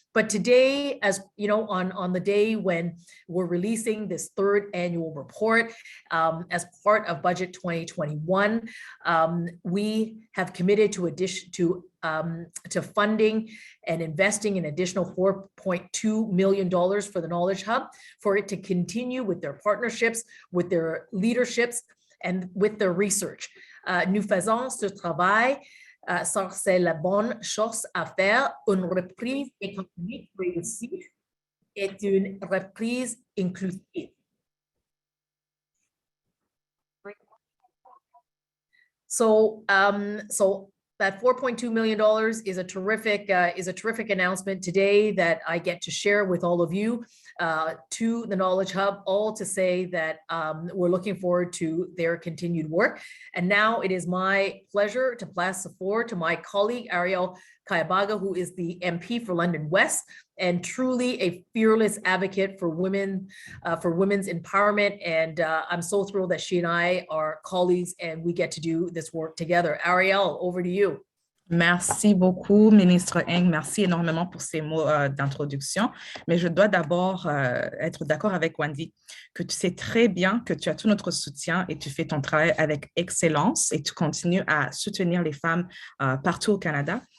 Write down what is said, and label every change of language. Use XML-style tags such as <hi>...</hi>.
<en>But today, as you know, on the day when we're releasing this 3rd annual report as part of Budget 2021, we have committed to funding and investing an additional $4.2 million for the Knowledge Hub, for it to continue with their partnerships, with their leaderships, and with their research.</en> <fr>Nous faisons ce travail. Ça, c'est la bonne chose à faire. Une reprise économique réussie est une reprise inclusive.</fr> <en>So that $4.2 million is a terrific announcement today that I get to share with all of you, to the Knowledge Hub, all to say that we're looking forward to their continued work. And now it is my pleasure to pass the floor to my colleague, Arielle Kayabaga, who is the MP for London West and truly a fearless advocate for women, for women's empowerment. And I'm so thrilled that she and I are colleagues and we get to do this work together. Arielle, over to you.</en> <fr>Merci beaucoup, ministre Ng. Merci énormément pour ces mots d'introduction. Mais je dois d'abord être d'accord avec Wendy, que tu sais très bien que tu as tout notre soutien et tu fais ton travail avec excellence et tu continues à soutenir les femmes partout au Canada.</fr>